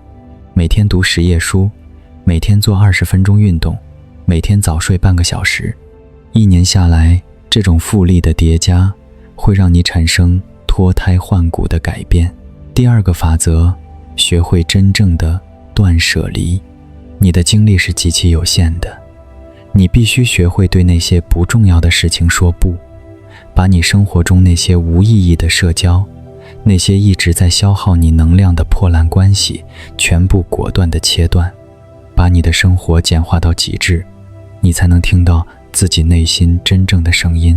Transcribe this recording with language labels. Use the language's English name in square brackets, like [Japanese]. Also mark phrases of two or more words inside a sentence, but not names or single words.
[Chinese] 每天讀10頁書，每天做20分鐘運動，每天早睡半個小時。1年下來，這種複利的疊加會讓你產生脫胎換骨的改變。第2個法則，學會真正的斷捨離。你的精力是極其有限的，你必須學會對那些不重要的事情說不，把你生活中那些無意義的社交，那些一直在消耗你能量的破爛關係，全部果斷地切斷，把你的生活簡化到極致，你才能聽到自己內心真正的聲音。